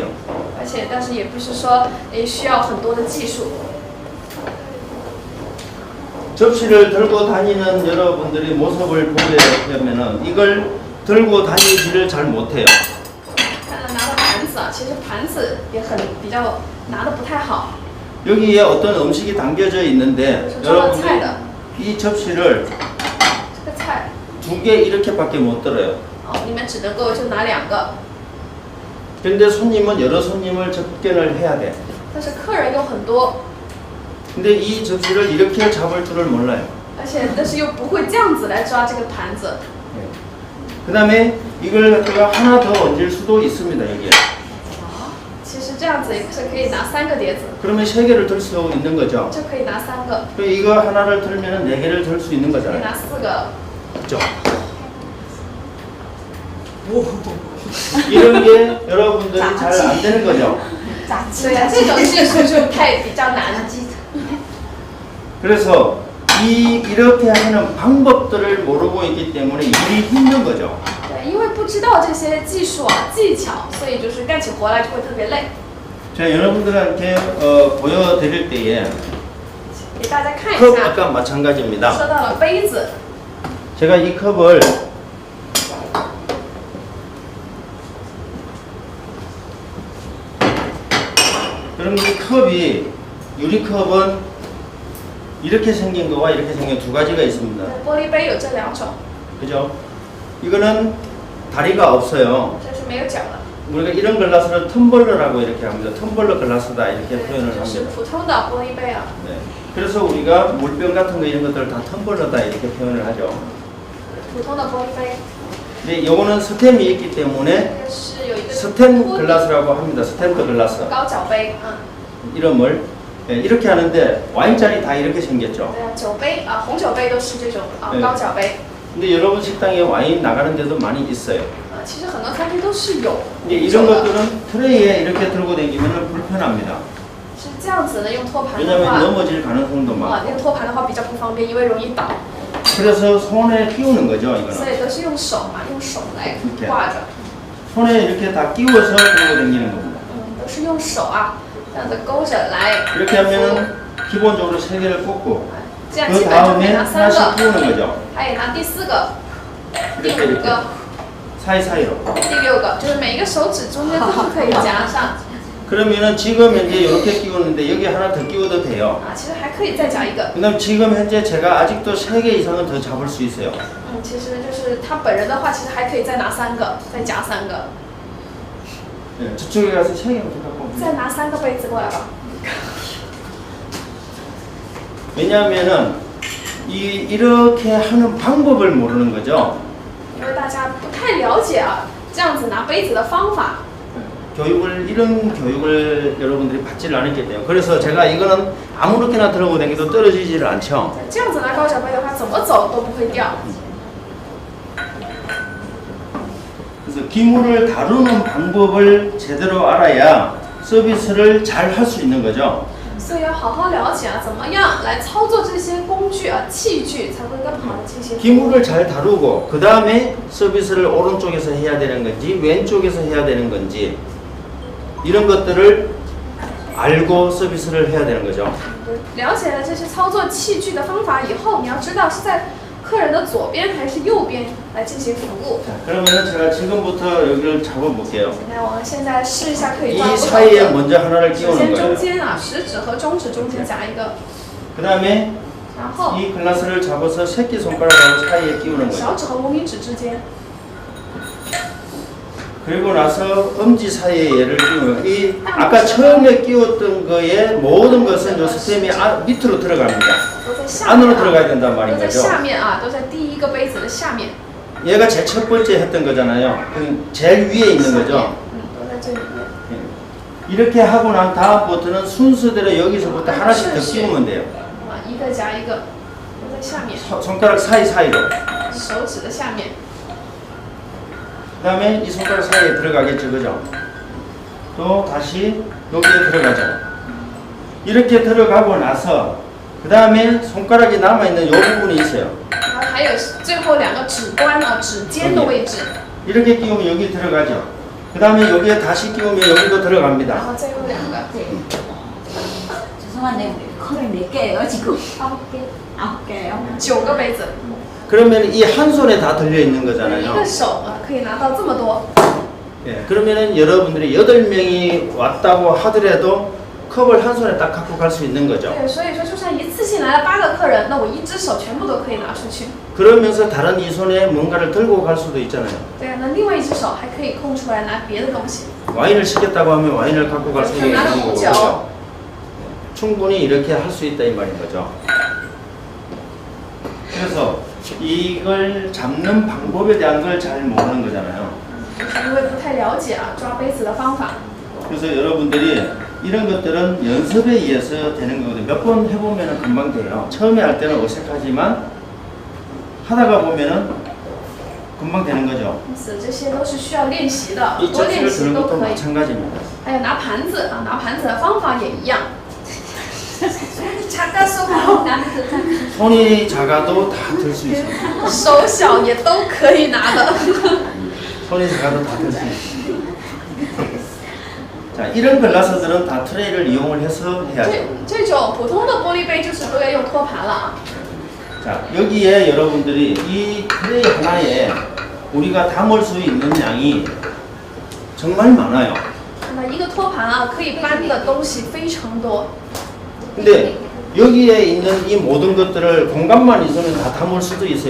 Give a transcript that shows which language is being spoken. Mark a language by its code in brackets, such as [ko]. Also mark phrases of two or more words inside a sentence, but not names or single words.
[zh] 而且，但是也不是说需要很多的技术。 [ko] 접시를 들고 다니는 여러분들이 모습을 보게 되면은 이걸 들고 다니지를 잘 못해요. [zh] 看到拿的盘子啊，其实盘子也比较拿的不太好。 [ko] 여기에 어떤 음식이 담겨져 있는데 여러분들이 [zh] 菜的 [ko] 이 접시를 [zh] 这个菜 [ko] 2개 이렇게밖에 못 들어요. [zh] 你们只能够就拿2个， [ko] 근데 손님은 여러 손님을 접견을 해야 돼. [zh] 但是客人有很多， [ko] 근데 이 접시를 이렇게 잡을 줄을 몰라요. [zh] 而且但是又不会这样子来抓这个盘子。 [ko] 그 다음에 이걸 갖다가 하나 더 얹을 수도 있습니다. 여기에. [zh] 其实这样子也是可以拿3个碟子， [ko] 그러면 3개를 들 수 있는 거죠. [zh] 就可以拿3个， [ko] 또 이거 하나를 들면 4개를 들 수 있는 [zh] 可以 [ko] 거잖아요. [zh] 拿4个。 [ko] 그죠? 이런 게 여러분들이 잘 안 되는 거죠. [zh] 炸鸡对呀、这种技术就比较难。 [ko] 그래서 이렇게 하는 방법들을 모르고 있기 때문에 일이 힘든 거죠. [zh] 对，因为不知道这些技术啊技巧，所以就是干起活来就会特别累。 [ko] 제가 여러분들한테 보여드릴 때에 [zh] 给大家看一 [ko] 컵 [zh] 下， [ko] 아까 마찬가지입니다. [zh] 说到了杯子， [ko] 제가 이 컵을 그럼 이 컵이 유리컵은 이렇게 생긴 거와 이렇게 생긴 2가지가 있습니다. [zh] 玻璃杯有这2种， [ko] 그죠? 이거는 다리가 없어요. [zh] 这是没有脚的， [ko] 우리가 이런 글라스를 텀블러라고 이렇게 합니다. 텀블러 글라스다 이렇게 표현을 [zh] 就是 [ko] 합니다. [zh] 普通的玻璃杯啊。 [ko] 네. 그래서 우리가 물병 같은 거 이런 것들을 다 텀블러다 이렇게 표현을 하죠. [zh] 普通的玻璃杯， [ko] 근데 요거는 스템이 있기 [zh] 这 [ko] 때문에 [zh] 个是有一个 [ko] 스템 글라스라고 합니다. 스탬드 글라스 [zh] 高脚杯， [ko] 이름을 예, 이렇게 하는데 와인잔이 다 이렇게 생겼죠. [zh] 对啊，酒杯啊，红酒杯都是这种对高脚杯。 [ko] 근데 여러분 식당에 와인 나가는 데도 많이 있어요. [zh] 其实很多餐厅都是有 [ko] 근데 이런 것들은 트레이에 이렇게 들고 다니면 불편합니다. [zh] 是这样子的，用托盘的 [ko] 왜냐하면 [zh] 话， [ko] 넘어질 가능성도 [zh] 那 [ko] 많고 [zh] 个托盘的话比较不方便，因为容易倒， [ko] 그래서 손에 끼우는 거죠. [zh] 所 [ko] 이거는 [zh] 以都是用手嘛，用手来挂着， [ko] 손에 이렇게 다 끼워서 들고 다니는 겁니다. [zh] 都是用手啊这样子勾着来。 [ko] 이렇게 하면은 기본적으로 3개를 꽂고 [zh] 这样 [ko] 그 [zh] 基本上可以 [ko] 다음에 [zh] 拿3 [ko] 하나씩 [zh] 个， [ko] 끼우는 거죠. [zh] 他也拿第4个、第 [ko] 이렇게 [zh] 5 [ko] 이렇게 [zh] 个、 [ko] 사이사이로. [zh] 第6个，就是每一个手指中间都可以夹上。 [ko] 그러면은 지금 현재 이렇게 끼우는데 여기 하나 더 끼워도 돼요. [zh] 啊，其实还可以再加一个。 [ko] 그다음 지금 현재 제가 아직도 3개 이상은 더 잡을 수 있어요. [zh] 其实就是他本人的话，其实还可以再拿3个，再加3个， [ko] 네, 저쪽에 가서 3개 갖고. [zh] 再拿3个杯子过来吧。 [ko] 왜냐하면은 이렇게 하는 방법을 모르는 거죠. [zh] 因为大家不太了解啊，这样子拿杯子的方法。 [ko] 이런 교육을 여러분들이 받지를 않았기 때문에 그래서 제가 이거는 아무렇게나 들어오고 다니도 떨어지지를 않죠. [zh] 这样子拿高脚杯的话，怎么走都不会掉。 [ko] 그래서 기물을 다루는 방법을 제대로 알아야 서비스를 잘 할 수 있는 거죠. [zh] 所以要好好了解啊，怎么样来操作这些工具啊、器具，才会更好的进行服务。 [ko] 기물을 잘 다루고 그 다음에 서비스를 오른쪽에서 해야 되는 건지 왼쪽에서 해야 되는 건지 이런 것들을 알고 서비스를 해야 되는 거죠. [zh] 了解了这些操作器具的方法以后，你要知道是在客人的左边还是右边来进行服务。 [ko] 자, 그러면 제가 지금부터 여기를 잡아볼게요. [zh] 那我们现在试一下可以抓 [ko] 이 [zh] 不同 [ko] 사이에 [zh] 的。 [ko] 먼저 하나를 [zh] 首 [ko] 끼우는 [zh] 先中 [ko] 거예요. [zh] 间啊，食指和中指中间夹一个， [ko] 그 다음에 [zh] 然后 [ko] 이 글라스를 잡아서 새끼손가락하고 사이에 끼우는 거예요. [zh] 小指和无名指之间， [ko] 그리고 나서 엄지 사이에 얘를 끼우면 이 아까 처음에 끼웠던 거에 모든 것은 요 스템이 밑으로 들어갑니다. [zh] 都在下 [ko] 안으로 [zh] 面 [ko] 들어가야 [zh] 啊， [ko] 된단 말인 [zh] 都在 [ko] 거죠. [zh] 下面啊，都在第一个杯子的下面。 [ko] 얘가 제 첫 번째 했던 거잖아요. 제일 위에 있는 [zh] 下面 [ko] 거죠. [zh] 都在这里面。 [ko] 이렇게 하고 난 다음부터는 순서대로 여기서부터 하나씩 더 끼우면 돼요. [zh] 啊，一个夹一个，都在下面， [ko] 손가락 사이사이로. [zh] 手指的下面。 [ko] 그 다음에 이 손가락 사이에 들어가겠죠, 그죠? 또 다시 여기에 들어가죠. 이렇게 들어가고 나서 그 다음에 손가락이 남아있는 이 부분이 있어요. [zh] 然后还有最后2个指关啊，指尖的位置， [ko] 이렇게 끼우면 여기 들어가죠. 그 다음에 여기에 다시 끼우면 여기도 [zh] 然 [ko] 들어갑니다. [zh] 后最后2个。 [ko] 죄송한데 커를 4개예요 지금. 9개예요. [zh] 9 个杯子， [ko] 그러면 이 한 손에 다 들려 있는 [zh] 一个 [ko] 거잖아요. [zh] 手啊可以拿到这么多。 [ko] 예, 그러면은 여러분들이 8명이 왔다고 하더라도 컵을 한 손에 딱 갖고 갈 수 있는 거죠. [zh] 对，所以说就算一次性来了8个客人，那我一只手全部都可以拿出去。 [ko] 그러면서 다른 이 손에 뭔가를 들고 갈 수도 있잖아요. [zh] 对啊，那另外一只手还可以空出来拿别的东西。 [ko] 와인을 시켰다고 하면 와인을 갖고 갈 수도 있는 나는 거고. 혼자. 그렇죠? 충분히 이렇게 할 수 있다 이 말인 거죠. 그래서 이걸 잡는 방법에 대한 걸 잘 모르는 거잖아요. [zh] 就是因为不太了解啊抓杯子的方法， [ko] 그래서 여러분들이 이런 것들은 연습에 의해서 되는 거거든요. 몇 번 해보면 금방 돼요. 처음에 할 때는 어색하지만 하다가 보면은 금방 되는 거죠. [zh] 因此这些都是需要练习的， [ko] 이 [zh] 多练 [ko] 접시를 [zh] 习 [ko] 드는 [zh] 都 [ko] 것도 [zh] 可以。 [ko] 마찬가지입니다. [zh] 还有拿盘子啊，拿盘子的方法也一样。작아서 [ko] 손이 작아도 다 들 수 있어요. [zh] 手小也都可以拿的。 [ko] 손이 작아도 다 들 수 있어요. 자, 이런 글라스들은 다 트레이를 이용을 해서 해야죠. [zh] 这种普通的玻璃杯就是都要用托盘了啊。 [ko] 자, 여기에 여러분들이 이 트레이 하나에 우리가 담을 수 있는 양이 정말 많아요. [zh] 那一个托盘啊，可以搬的东西非常多。 [ko] 근데 여기에 있는 이 모든 것들을 공간만 있으면 다 담을 수도 있어요.